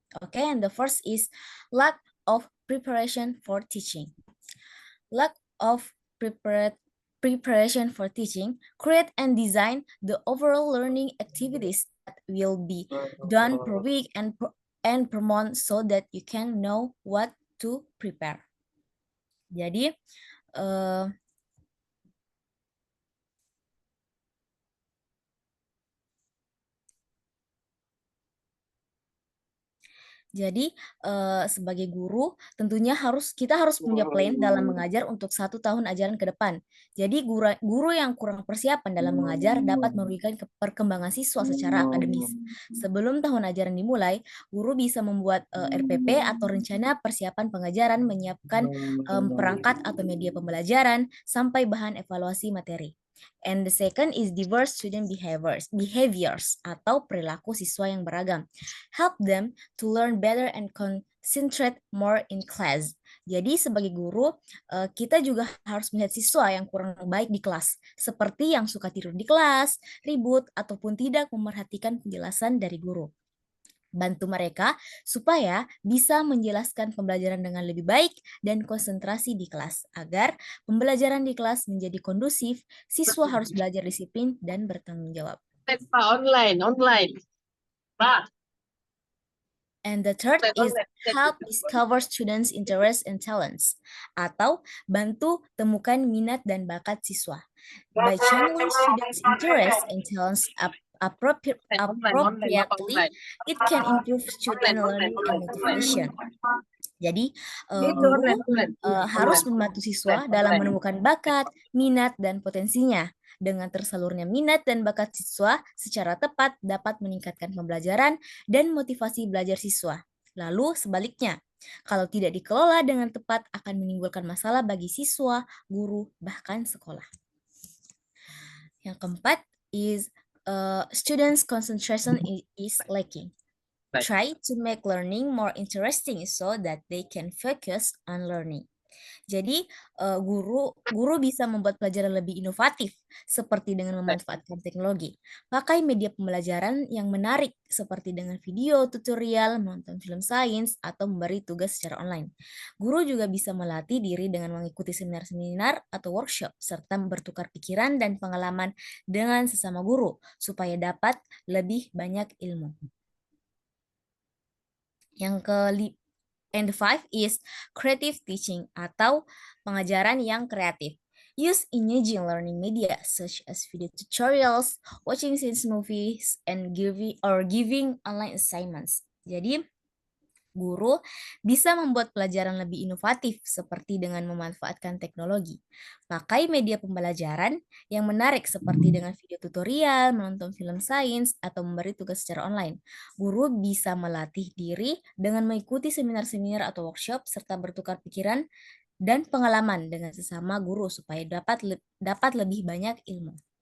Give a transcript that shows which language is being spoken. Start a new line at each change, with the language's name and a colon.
English: Okay, and the first is lack of preparation for teaching. Lack of preparation for teaching create and design the overall learning activities that will be done per week and per month so that you can know what to prepare.
Indonesian: Jadi Jadi sebagai guru tentunya kita harus punya plan dalam mengajar untuk 1 tahun ajaran ke depan. Jadi guru yang kurang persiapan dalam mengajar dapat merugikan perkembangan siswa secara akademis. Sebelum tahun ajaran dimulai, guru bisa membuat RPP atau rencana persiapan pengajaran, menyiapkan perangkat atau media pembelajaran sampai bahan evaluasi materi.
English: And the second is diverse student behaviors
Indonesian: atau perilaku siswa yang beragam.
English: Help them to learn better and concentrate more in class.
Indonesian: Jadi sebagai guru, kita juga harus melihat siswa yang kurang baik di kelas, seperti yang suka tidur di kelas, ribut, ataupun tidak memerhatikan penjelasan dari guru. Bantu mereka supaya bisa menjelaskan pembelajaran dengan lebih baik dan konsentrasi di kelas. Agar pembelajaran di kelas menjadi kondusif, siswa harus belajar disiplin dan bertanggung jawab. Online. Pak.
English: And the third is help discover students' interests and talents,
Indonesian: atau bantu temukan minat dan bakat siswa.
English: By channeling students' interests and talents appropriately, it can improve student learning and motivation.
Indonesian: Jadi, guru harus membantu siswa dalam menemukan bakat, minat, dan potensinya. Dengan tersalurnya minat dan bakat siswa secara tepat dapat meningkatkan pembelajaran dan motivasi belajar siswa. Lalu sebaliknya, kalau tidak dikelola dengan tepat akan menimbulkan masalah bagi siswa, guru, bahkan sekolah. Yang keempat
English: is students' concentration is lacking. Try to make learning more interesting so that they can focus on learning.
Indonesian: Jadi guru bisa membuat pelajaran lebih inovatif seperti dengan memanfaatkan teknologi. Pakai media pembelajaran yang menarik seperti dengan video, tutorial, menonton film sains, atau memberi tugas secara online. Guru juga bisa melatih diri dengan mengikuti seminar-seminar atau workshop serta bertukar pikiran dan pengalaman dengan sesama guru supaya dapat lebih banyak ilmu.
English: And the five is creative teaching
Indonesian: atau pengajaran yang kreatif.
English: Use engaging learning media such as video tutorials, watching scenes movies, and giving online assignments.
Indonesian: Jadi, guru bisa membuat pelajaran lebih inovatif seperti dengan memanfaatkan teknologi. Pakai media pembelajaran yang menarik seperti dengan video tutorial, menonton film sains, atau memberi tugas secara online. Guru bisa melatih diri dengan mengikuti seminar-seminar atau workshop serta bertukar pikiran dan pengalaman dengan sesama guru supaya dapat lebih banyak ilmu.